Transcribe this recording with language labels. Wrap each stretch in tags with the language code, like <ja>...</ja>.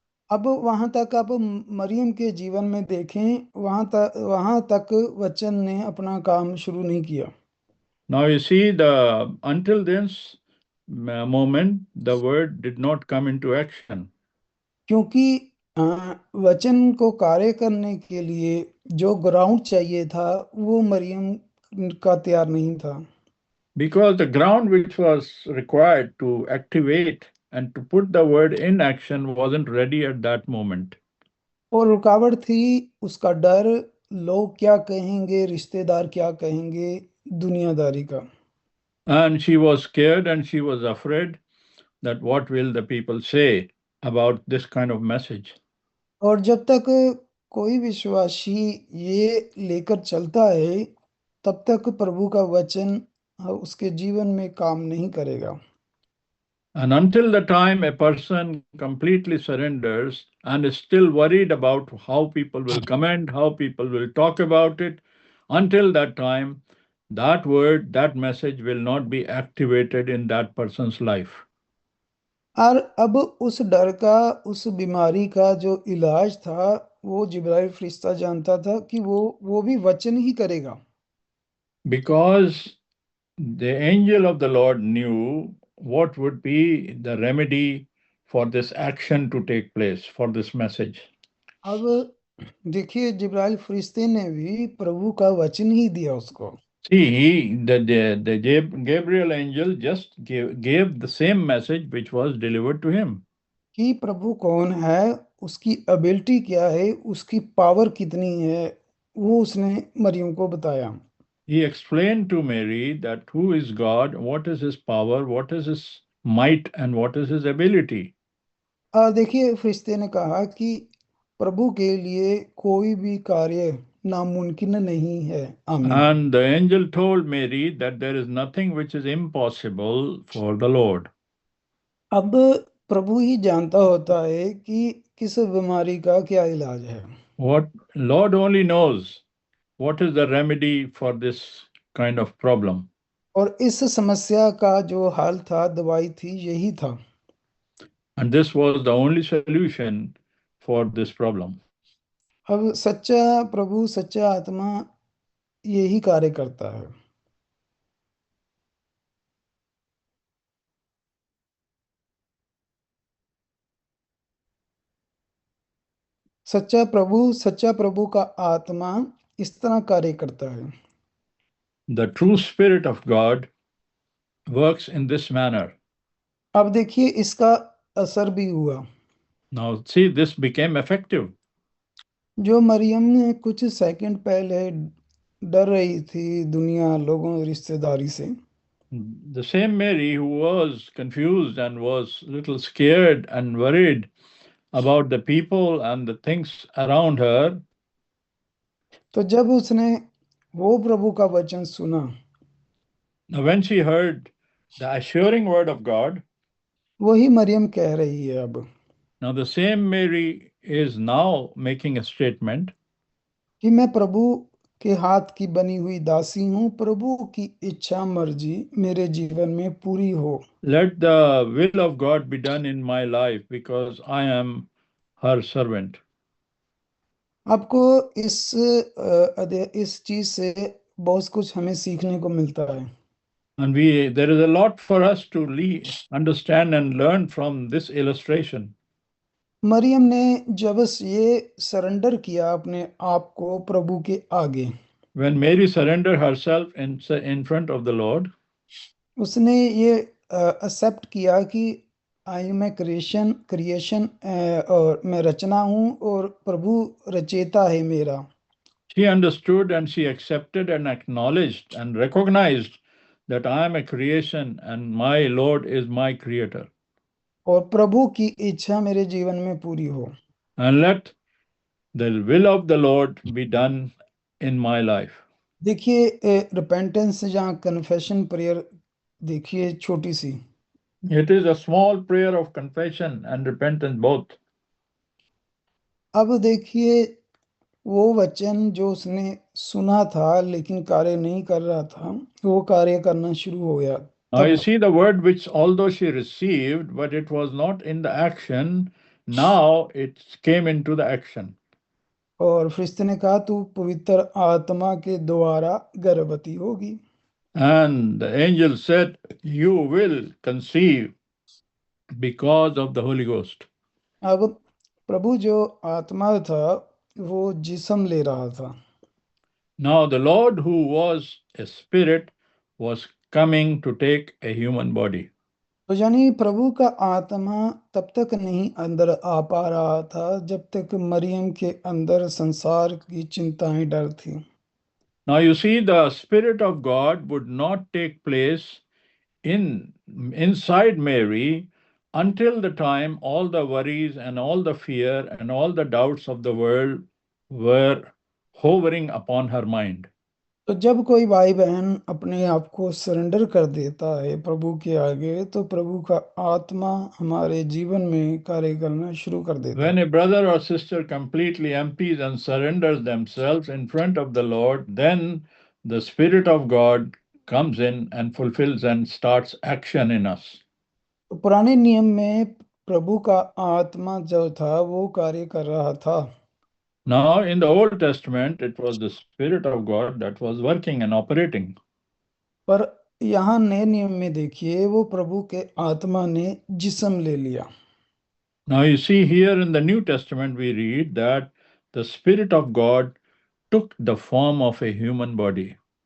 <hi>अब वहां तक आप मरियम के जीवन में देखें, वहां तक वचन ने अपना काम शुरू नहीं किया।</hi> <en>Now you see, until this moment, the word did not come into action.</en> <hi>क्योंकि वचन को कार्य करने के लिए जो ग्राउंड चाहिए था वो मरियम का तैयार नहीं था।</hi> <en>because the ground which was required to activate and to put the word in action wasn't ready at that moment.</en> <hi>और रुकावट थी उसका डर, लोग क्या कहेंगे, रिश्तेदार क्या कहेंगे, दुनियादारी का।</hi> <en>And she was scared and she was afraid that what will the people say about this kind of message.</en> <hi>और जब तक कोई विश्वासी ये लेकर चलता है तब तक प्रभु का वचन उसके जीवन में काम नहीं करेगा।</hi> <en>And until the time a person completely surrenders and is still worried about how people will comment, how people will talk about it, until that time, that word, that message will not be activated in that person's life.</en> <hi>और अब उस डर का, उस बीमारी का जो इलाज था, वो जिब्राइल फरिश्ता जानता था कि वो भी वचन ही करेगा।</hi> <en>Because the angel of the Lord knew what would be the remedy for this action to take place, for this message.</en> <hi>अब देखिए, जिब्राइल फरिश्ते ने भी प्रभु का वचन ही दिया उसको।</hi> <en>See, the Gabriel angel just gave the same message which was delivered to him.</en> <hi>कि प्रभु कौन है, उसकी एबिलिटी क्या है, उसकी पावर कितनी है, वो उसने मरियम को बताया।</hi> <en>He explained to Mary that who is God, what is his power, what is his might, and what is his ability.</en> <hi>देखिए, फरिश्ते ने कहा कि प्रभु के लिए कोई भी कार्य नामुमकिन नहीं है। आमीन।</hi> <en>And the angel told Mary that there is nothing which is impossible for the Lord.</en> <hi>अब प्रभु ही जानता होता है कि किस बीमारी का क्या इलाज है।</hi> <en>What Lord only knows what is the remedy for this kind of problem.</en> <hi>और इस समस्या का जो हल था, दवाई थी, यही था।</hi> <en>And this was the only solution for this problem.</en> <hi>अब सच्चा प्रभु, सच्चा आत्मा यही कार्य करता है। सच्चा प्रभु का आत्मा इस तरह कार्य करता है।</hi> <en>The true Spirit of God works in this manner.</en> <hi>अब देखिए, इसका असर भी हुआ।</hi> <en>Now, see, this became effective.</en> <hi>जो मरियम ने कुछ सेकंड पहले डर रही थी दुनिया, लोगों, रिश्तेदारी से,</hi> <en>The same Mary who was confused and was a little scared and worried about the people and the things around her,</en> <hi>तो जब उसने वो प्रभु का वचन सुना,</hi> <en>now when she heard the assuring word of God,</en> <hi>वही मरियम कह रही है अब</hi> <en>now the same Mary is now making a statement</en> <hi>कि मैं प्रभु के हाथ की बनी हुई दासी हूँ, प्रभु की इच्छा मर्जी मेरे जीवन में पूरी हो।</hi> <en>let the will of God be done in my life because I am her servant.</en> <hi>आपको इस चीज से बहुत कुछ हमें सीखने को मिलता है।</hi> <en>And there is a lot for us to understand and learn from this illustration.</en> <hi>Maryam ने जब ये सरेंडर किया अपने आप को प्रभु के आगे,</hi> <en>When Mary surrendered herself in front of the Lord,</en> <hi>उसने ये एक्सेप्ट किया कि</hi> <en>I मैं creation</en> <hi>और मैं रचना हूँ और प्रभु रचेता है मेरा।</hi> <en>she understood and she accepted and acknowledged and recognized that I am a creation and my Lord is my creator.</en> <hi>और प्रभु की इच्छा मेरे जीवन में पूरी हो।</hi> <en>And let the will of the Lord be done in my life.</en> <hi>देखिए, repentance या कन्फेशन प्रेयर, देखिए छोटी सी।</hi> <en>It is a small prayer of confession and repentance both.</en> <hi>अब देखिए, वो वचन जो उसने सुना था लेकिन कार्य नहीं कर रहा था, वो कार्य करना शुरू हो गया</hi> <en>Now you</en> <hi>तब।</hi> <en>see the word which although she received, but it was not in the action, now it came into the action.</en> <hi>और फरिश्ते ने कहा, तू पवित्र आत्मा के द्वारा गर्भवती होगी।</hi> <en>And the angel said, you will conceive because of the Holy Ghost.</en> <hi>अब प्रभु जो आत्मा था वो जिस्म ले रहा था।</hi> <en>Now, the Lord, who was a spirit, was coming to take a human body.</en> <hi>तो यानी प्रभु का आत्मा तब तक नहीं अंदर आ पा रहा था जब तक मरियम के अंदर संसार की चिंताएं डर थी।</hi> <en>Now, you see, the Spirit of God would not take place inside Mary until the time all the worries and all the fear and all the doubts of the world were hovering upon her mind.</en> <hi>तो जब कोई भाई बहन अपने आप को surrender कर देता है प्रभु के आगे तो प्रभु का आत्मा हमारे जीवन में कार्य करना शुरू कर देता</hi> <en>When</en> <hi>है।</hi> <en>a brother or sister completely empties and surrenders themselves in front of the Lord, then the Spirit of God comes in and fulfills and starts action in us.</en> <hi>तो पुराने नियम में प्रभु का आत्मा जो था वो कार्य कर रहा था।</hi> <en>Now, in the Old Testament, it was the Spirit of God that was working and operating.</en> <hi>पर यहाँ नए नियम में देखिए वो प्रभु के आत्मा ने जिस्म ले लिया।</hi> <en>Now, you see here in the New Testament, we read that the Spirit of God took the form of a human body.</en>